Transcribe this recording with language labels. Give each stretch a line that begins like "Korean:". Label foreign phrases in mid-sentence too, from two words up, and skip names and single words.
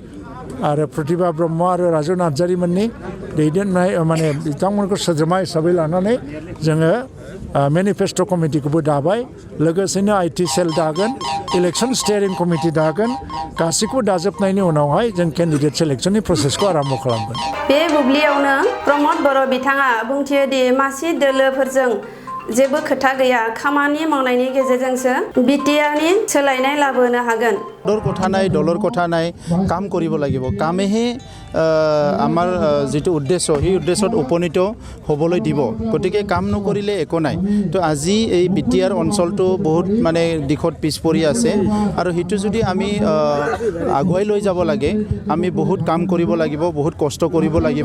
Bodo: आरो प्रतिभा ब्रह्म आरो राजु नार्जारिमोननि दैदेननाय माने बिथांमोनखौ सोद्रोमा हिसाबै लानानै जोङो
English: manifesto committee
Bodo: दाबाय लोगोसेनो
English: IT cell
Bodo: दागोन
English: election steering committee
Bodo: दागोन गासैखौबो दाजोबनायनि उनावहाय जों
English: candidate selection
Bodo: प्रसेसखौ आरम्भ खालामगोन। बे बुब्लियावनो प्रमद बर' बिथाङा बुंथियो दि मासि दोलोफोरजों जेबो खोथा गैया खामानि मावनायनि गेजेरजोंसो बिटिआरनि सोलायनाय लाबोनो हागोन।
Assamese: দলৰ কথা নাই কাম কৰিব লাগিব কামেহে আমাৰ যেটো উদ্দেশ্য সেই উদ্দেশ্যত উপনীত হ'বলৈ দিব গতিকে কাম নকৰিলে একো নাই। তো আজি এই বিটিআৰ অঞ্চলটো বহুত মানে দিশত পিছ পৰি আছে আৰু হিটো যদি আমি আগুৱাই লৈ যাব লাগে আমি বহুত কাম কৰিব লাগিব বহুত কষ্ট কৰিব লাগিব